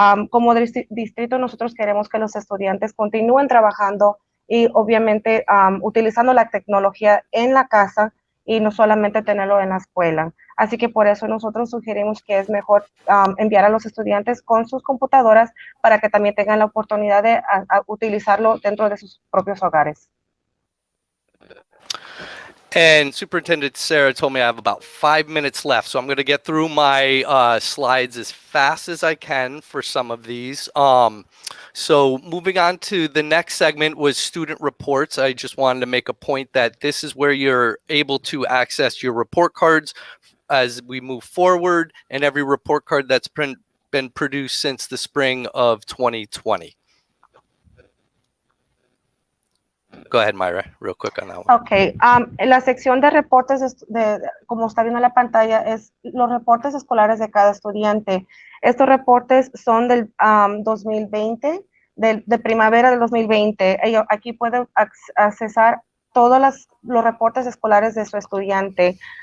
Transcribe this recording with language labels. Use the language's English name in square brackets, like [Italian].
[Spanish] Como distrito, nosotros queremos que los estudiantes continúen trabajando y obviamente utilizando la tecnología en la casa y no solamente tenerlo en la escuela. Así que por eso nosotros sugerimos que es mejor enviar a los estudiantes con sus computadoras para que también tengan la oportunidad de utilizarlo dentro de sus propios hogares. [English] And Superintendent Sarah told me I have about 5 minutes left, so I'm going to get through my slides as fast as I can for some of these. So moving on to the next segment was student reports. I just wanted to make a point that this is where you're able to access your report cards as we move forward, and every report card that's been produced since the spring of 2020. Go ahead, Myra, real quick on that one. [Spanish] Ok, la sección de reportes, como está viendo en la pantalla, es los reportes escolares de cada estudiante. Estos reportes son del 2020, de primavera del 2020. Aquí pueden accesar todos los reportes escolares de su estudiante.